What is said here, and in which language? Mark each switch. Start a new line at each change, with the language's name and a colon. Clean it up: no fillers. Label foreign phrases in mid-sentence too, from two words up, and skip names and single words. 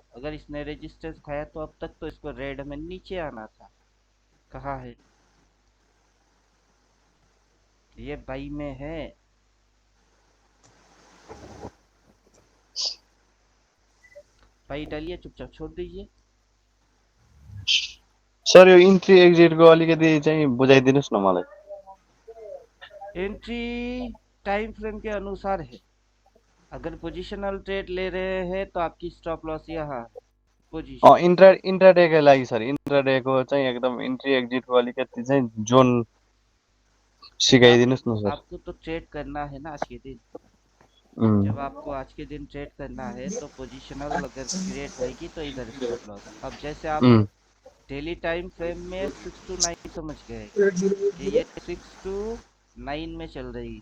Hindi: अगर इसने रेजिस्टेंस खाया तो अब तक तो इसको रेड में नीचे आना था। कहाँ है ये? बाई में है। बाई डालिए, चुपचाप छोड़ दीजिए।
Nepali: सर यो
English: entry exitको
Nepali: अलिकति चाहिँ बुझाइदिनुहोस् न मलाई।
English: entry time frame
Hindi: के अनुसार है। अगर
English: positional trade
Hindi: ले रहे हैं तो आपकी
English: stop loss
Hindi: यहाँ है, पोजीशन।
Nepali: इन्ट्राडेको लागि सर, इन्ट्राडेको चाहिँ एकदम
English: entry exitको
Nepali: अलिकति चाहिँ जोन सिकाइदिनुहोस् न सर।
Hindi: आपको तो ट्रेड करना है ना आज के दिन। जब आपको आज के दिन ट्रेड करना है तो पोजिशनल अगर क्रिएट होगी तो इधर
English: stop loss.
Hindi: अब जैसे आप
English: daily time frame
Hindi: में 6 to 9 समझ गए कि ये 6 to 9 में चल रही।